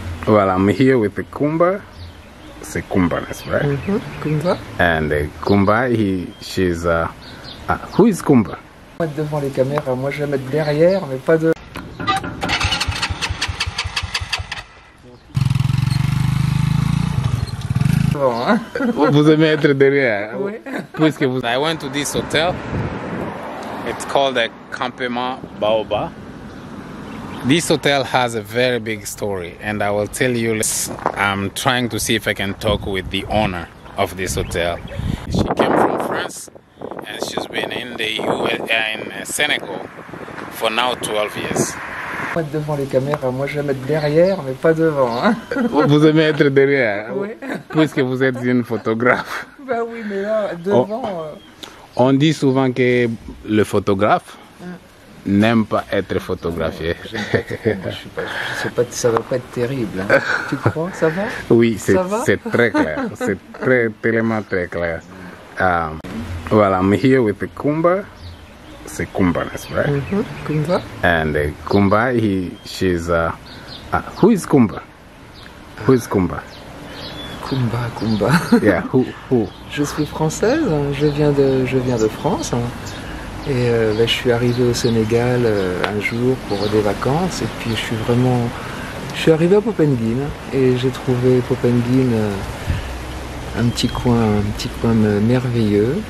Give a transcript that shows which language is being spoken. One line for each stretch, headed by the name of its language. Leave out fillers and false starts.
English: Well, I'm here with the Kumba.
French: C'est
English: Kumba, that's right? Kumba. And Kumba, she's who is Kumba?
French: Mettre devant les caméras, moi je vais mettre derrière, mais pas de. Bon, hein? Vous aimez être derrière? Oui. Puisque vous.
English: I went to this hotel. It's called the Campement Baoba. This hotel has a very big story, and I will tell you. I'm trying to see if I can talk with the owner of this hotel. She came from France, and she's been in the in Senegal for now 12 years.
French: Mettre devant les caméras, moi je vais mettre derrière, mais pas devant, hein? Vous aimez être derrière? Oui. Puisque vous êtes une photographe. Bah oui, mais là, devant. On dit souvent que le photographe n'aime pas être photographié. Je sais pas, ça va pas être terrible. Hein. Tu crois? Ça va? Oui, c'est très clair. C'est tellement très clair.
English: Well, I'm here with the Kumba.
French: C'est
English: Kumba, that's right? Kumba. And Kumba, she's who is Kumba? Who is Kumba? Kumba. Yeah, who?
French: Je suis française, je viens de France. Et là, je suis arrivée au Sénégal un jour pour des vacances. Et puis je suis arrivée à Popenguine et j'ai trouvé Popenguine un petit coin merveilleux.